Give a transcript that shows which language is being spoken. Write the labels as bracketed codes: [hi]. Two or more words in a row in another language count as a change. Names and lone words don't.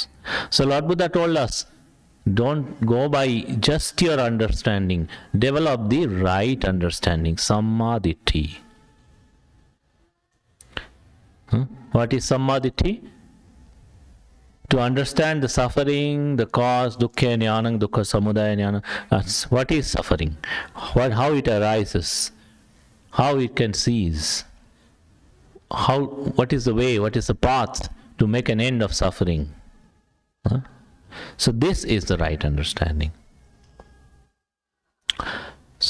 [en] So Lord Buddha told us, don't go by just your understanding. Develop the right understanding, samadhi. What is samadhi? To understand the suffering, the cause, [pi] dukkha jnanam, dukkha samudaya jnanam. [en] That's what is suffering, how it arises, how it can cease, what is the way, what is the path to make an end of suffering. So this is the right understanding.